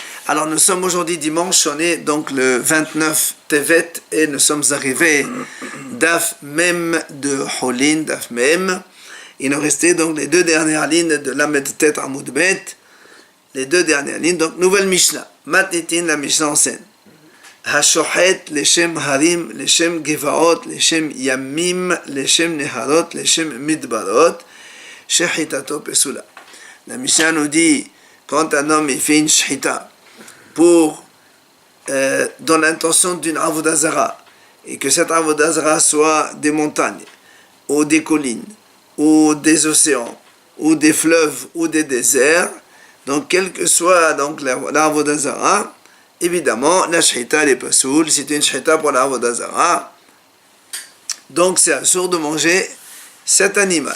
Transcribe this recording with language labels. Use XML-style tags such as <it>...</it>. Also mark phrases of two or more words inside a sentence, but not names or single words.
<fr>Alors nous sommes aujourd'hui dimanche, on est donc le 29 Tevet et nous sommes arrivés</fr> <he>דף מ</he> <fr>de Holin,</fr> <he>דף מ.</he> <fr>Il nous restait donc les deux dernières lignes de</fr> <he>לט עמוד ב,</he> <fr>les deux dernières lignes, donc nouvelle Mishnah. Matnitin, la Mishnah enseigne.</fr> <he>השוחט, לשם הרים, לשם גבעות, לשם ימים, לשם נהרות, לשם מדברות, שחיטתו פסולה.</he> <fr>La Mishnah nous dit, quand un homme il fait une shechita pour dans l'intention d'une</fr> <he>עבודה זרה,</he> <fr>et que cette</fr> <he>עבודה זרה</he> <fr>soit des montagnes, ou des collines, ou des océans, ou des fleuves, ou des déserts, donc quel que soit donc la</fr> <he>עבודה זרה,</he> <fr>évidemment la shechita n'est pas soule, c'est une shechita pour la</fr> <he>עבודה זרה,</he> <fr>donc c'est assourd de manger cet animal.</fr>